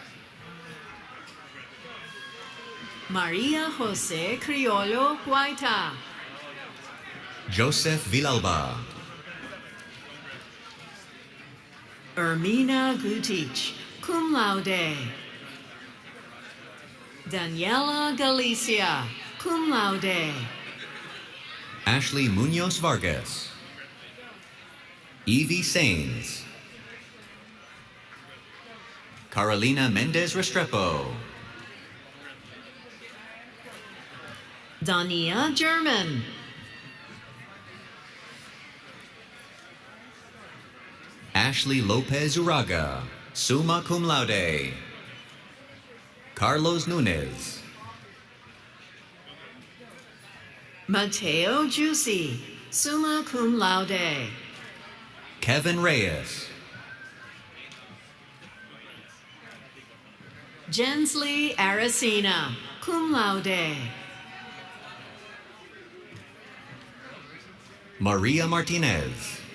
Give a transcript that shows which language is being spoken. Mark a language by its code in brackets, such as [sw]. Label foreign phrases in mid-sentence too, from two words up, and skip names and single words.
[en] Maria Jose Criollo Guaita. Joseph Villalba. Ermina Gutich, [la] cum laude. [en] Daniela Galicia, [la] cum laude. [en] Ashley Munoz Vargas. Evie Sains. Carolina Mendez Restrepo. Dania German. Ashley Lopez Uraga, [la] summa cum laude. [en] Carlos Nunez. Mateo Juicy, [la] summa cum laude. [en] Kevin Reyes. Jensley Aracena, [la] cum laude. [en] Maria Martinez.